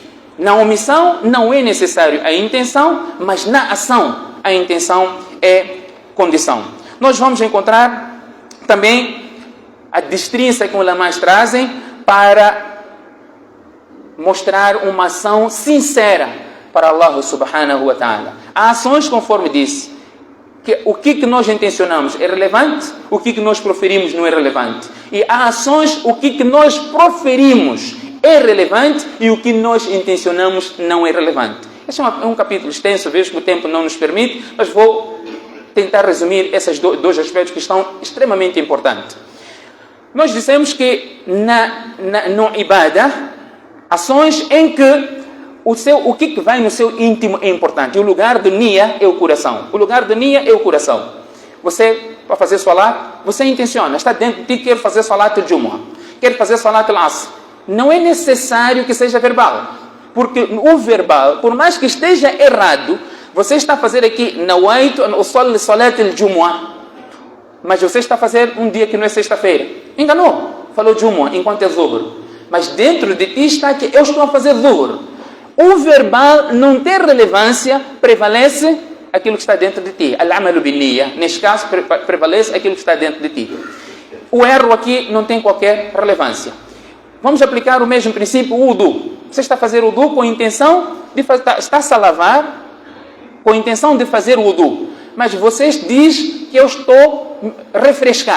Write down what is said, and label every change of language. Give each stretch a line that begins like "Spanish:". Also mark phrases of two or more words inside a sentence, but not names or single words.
Portuguese: Na omissão não é necessário a intenção, mas na ação a intenção é condição. Nós vamos encontrar também a distinção que os ulamás trazem para mostrar uma ação sincera para
Arabic: الله سبحانه وتعالى.
Portuguese: Há ações, conforme disse, que o que nós intencionamos é relevante, o que nós proferimos não é relevante. E há ações, o que nós proferimos é relevante e o que nós intencionamos não é relevante. Este é um capítulo extenso, vejo que o tempo não nos permite, mas vou tentar resumir esses 2 aspectos que estão extremamente importantes. Nós dissemos que no ibadah, ações em que o que vai no seu íntimo é importante. E o lugar de niya é o coração. O lugar de niya é o coração. Você, para fazer salat, você intenciona, está dentro de ti, quer fazer
Arabic: صلاة الجمعة,
Portuguese: quer fazer
Arabic: صلاة العصر.
Portuguese: Não é necessário que seja verbal. Porque o verbal, por mais que esteja errado, você está a fazer aqui,
Arabic: نويت أن أصلي صلاة الجمعة,
Portuguese: mas você está a fazer um dia que não é sexta-feira. Enganou. Falou jumu'ah enquanto é zuhr. Mas dentro de ti está que eu estou a fazer zuhr. O verbal não tem relevância, prevalece aquilo que está dentro de ti.
Arabic: الأعمال بالنية.
Portuguese: Neste caso, prevalece aquilo que está dentro de ti. O erro aqui não tem qualquer relevância. Vamos aplicar o mesmo princípio, o wudu. Você está a fazer o wudu com a intenção de está-se a lavar, com a intenção de fazer o wudu. Mas você diz que eu estou a refrescar.